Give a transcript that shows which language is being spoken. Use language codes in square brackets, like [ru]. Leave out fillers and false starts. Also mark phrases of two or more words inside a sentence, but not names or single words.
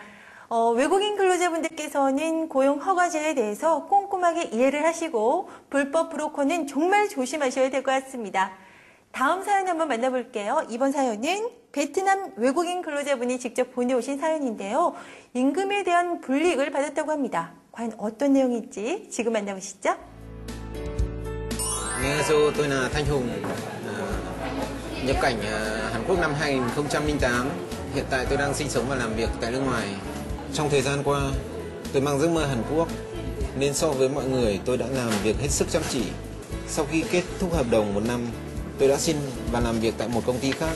[ko] 외국인 근로자분들께서는 고용허가제에 대해서 꼼꼼하게 이해를 하시고 불법 브로커는 정말 조심하셔야 될 것 같습니다. 다음 사연 한번 만나볼게요. 이번 사연은 베트남 외국인 근로자분이 직접 보내오신 사연인데요. 임금에 대한 불이익을 받았다고 합니다. 과연 어떤 내용인지 지금 만나보시죠. An녕하세요, [vi] tôi là Thanh Hùng, nhập cảnh Hàn Quốc năm 2008. Hiện tại tôi đang sinh sống và làm việc tại nước ngoài. Trong thời gian qua, tôi mang giấc mơ Hàn Quốc, nên so với mọi người tôi đã làm việc hết sức chăm chỉ. Sau khi kết thúc hợp đồng 1 năm, tôi đã xin và làm việc tại một công ty khác.